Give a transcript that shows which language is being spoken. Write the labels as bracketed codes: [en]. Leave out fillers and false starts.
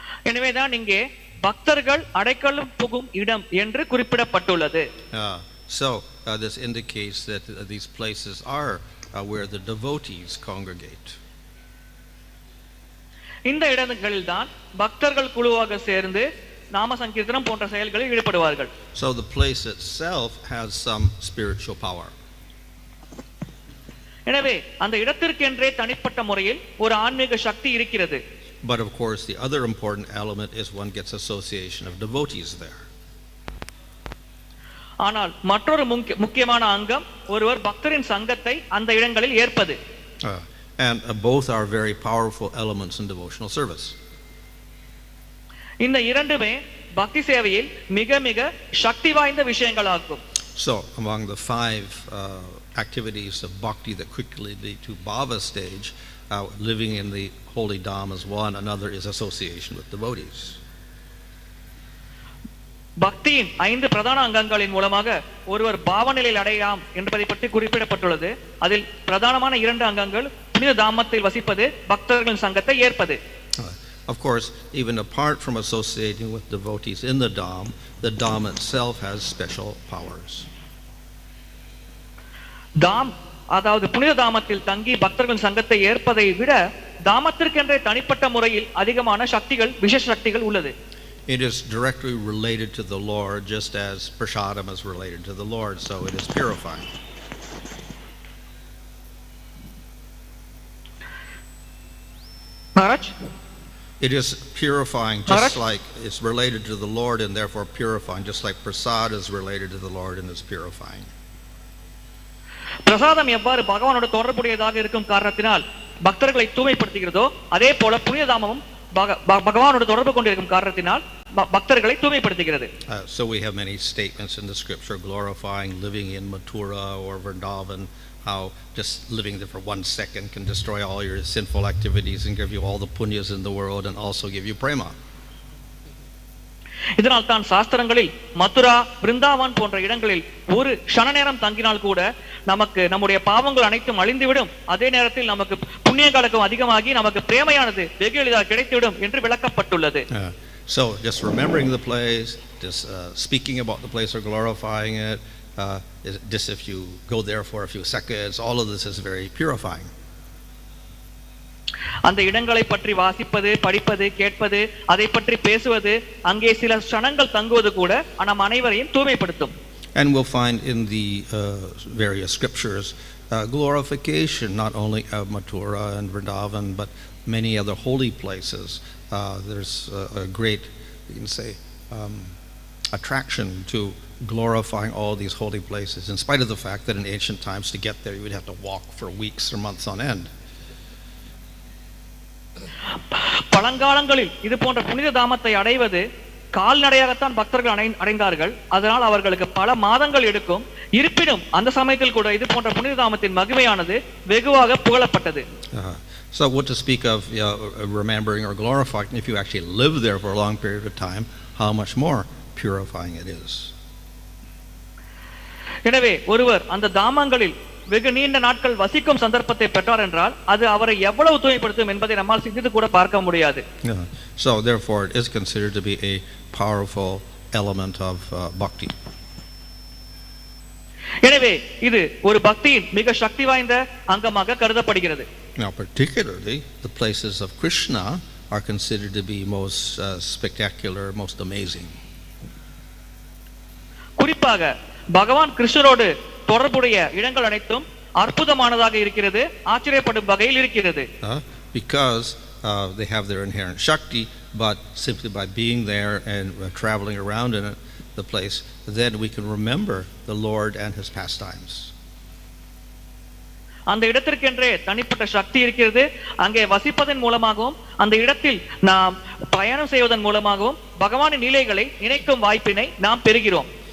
[ta] எனவேதான் இங்கே பக்தர்கள் அடைக்கலம் புகும் இடம் என்று குறிப்பிடப்பட்டுள்ளது. [en] So this indicates that these places are where the devotees congregate. [ta] இந்த இடங்களில் தான் பக்தர்கள் குழுவாக சேர்ந்து நாம சங்கீர்த்தனம் போன்ற செயல்களில் ஈடுபடுவார்கள். [en] So the place itself has some spiritual power. [ta] எனவே அந்த இடத்திற்கென்றே தனிப்பட்ட முறையில் ஒரு ஆன்மீக சக்தி இருக்கிறது. [en] But of course the other important element is one gets association of devotees there. [ta] ஆனால் மற்றொரு முக்கியமான அங்கம் ஒருவர் பக்தரின் சங்கத்தை அந்த இடங்களில் ஏற்பது. [en] And both are very powerful elements in devotional service. [ta] இந்த இரண்டுமே பக்தி சேவையில் மிக மிக சக்தி வாய்ந்த விஷயங்களாகும். [en] So among the 5 activities of bhakti that quickly lead to bhava stage, living in the holy dham is one, another is association with devotees. [ta] பக்தியின் 5 பிரதான அங்கங்களின் மூலமாக ஒருவர் பாவ நிலையில் அடையலாம் என்பதை பற்றி குறிப்பிடப்பட்டுள்ளது. அதில் பிரதானமான 2 அங்கங்கள் புனித தாமத்தில் வசிப்பது பக்தர்களின் சங்கத்தை ஏற்பது. [en] Of course, even apart from associating with devotees in the dham itself has special powers. [ta] தாம் அதாவது புனித தாமத்தில் தங்கி பக்தர்களின் சங்கத்தை ஏற்பதை விட தாமத்திற்கென்றே தனிப்பட்ட முறையில் அதிகமான சக்திகள், விசேஷ சக்திகள் உள்ளது. [en] It is directly related to the Lord, just as prasadam is related to the Lord, so it is purifying. Maharaj? It is purifying, just like it's related to the Lord and therefore purifying, just like prasad is related to the Lord and is purifying. [ta] பிரசாதம் எவ்வாறு பகவானோட தொடர்புடையதாக இருக்கும் காரணத்தினால் பக்தர்களை தூய்மைப்படுத்துகிறதோ அதே போல புனித தாமமும் பகவானோட தொடர்பு கொண்டிருக்கும் காரணத்தினால் பக்தர்களை தூய்மைப்படுத்துகிறது. [en] So we have many statements in the scripture glorifying living in Mathura or Vrindavan, how just living there for 1 second can destroy all your sinful activities and give you all the punyas in the world and also give you prema. [ta] இதனால் தான் சாஸ்திரங்களில் மதுரா, பிருந்தாவன் போன்ற இடங்களில் ஒரு க்ஷண நேரம் தங்கினால் கூட நமக்கு நம்முடைய பாவங்கள் அனைத்தும் அழிந்துவிடும், அதே நேரத்தில் நமக்கு புண்ணியங்களுக்கும் அதிகமாகி நமக்கு பிரேமையானது வெகு எளிதாக கிடைத்துவிடும் என்று விளக்கப்பட்டுள்ளது. [en] So just remembering the place, just speaking about the place or glorifying it, just if you go there for a few seconds, all of this is very purifying. [ta] அந்த இடங்களை பற்றி வாசிப்பது, படிப்பது, கேட்பது, அதை பற்றி பேசுவது, அங்கே சில க்ஷணங்கள் தங்குவது கூட நம் அனைவரையும் தூய்மைப்படுத்தும். [en] And we'll find in the various scriptures glorification not only of Mathura and Vrindavan but many other holy places. There's a great, you can say, attraction to glorifying all these holy places, in spite of the fact that in ancient times to get there you would have to walk for weeks or months on end. [ta] பழங்காலங்களில் இது போன்ற புனித தாமத்தை அடைவது கால்நடையாகத்தான் பக்தர்கள் அடைந்தார்கள். அதனால் அவர்களுக்கு பல மாதங்கள் எடுக்கும். இருப்பினும் அந்த சமயத்தில் கூட இது போன்ற புனித தாமத்தின் மகிமையானது வெகுவாக புகழப்பட்டது. [en] So what to speak of remembering or glorifying if you actually live there for a long period of time, how much more purifying it is. [ta] எனவே ஒருவர் அந்த தாமங்களில் வெகு நீண்ட நாட்கள் வசிக்கும் சந்தர்ப்பத்தை பெற்றார் என்றால் அது அவரை எவ்வளவு தூய்மைப்படுத்தும் என்பதை நம்மால் சிந்தித்து கூட பார்க்க முடியாது. [en] So therefore it is considered to be a powerful element of bhakti. [ta] எனவே இது ஒரு பக்தியின் மிக சக்தி வாய்ந்த அங்கமாக கருதப்படுகிறது. [en] Now particularly the places of Krishna are considered to be most spectacular, most amazing. [ta] குறிப்பாக பகவான் கிருஷ்ணரோடு தொடர்புடைய இடங்கள் அனைத்தும் அற்புதமானதாக இருக்கிறது, ஆச்சரியப்படும் வகையில் இருக்கிறது. [en] Because they have their inherent shakti, but simply by being there and traveling around in it, the place, then we can remember the Lord and his pastimes. [ta] அந்த இடத்திற்கென்றே தனிப்பட்ட சக்தி இருக்கிறது. அங்கே வசிப்பதன் மூலமாகவும் அந்த இடத்தில் நாம் பயணம் செய்வதன் மூலமாகவும் பகவானின் லீலைகளை நினைக்கும் வாய்ப்பினை நாம் பெறுகிறோம்.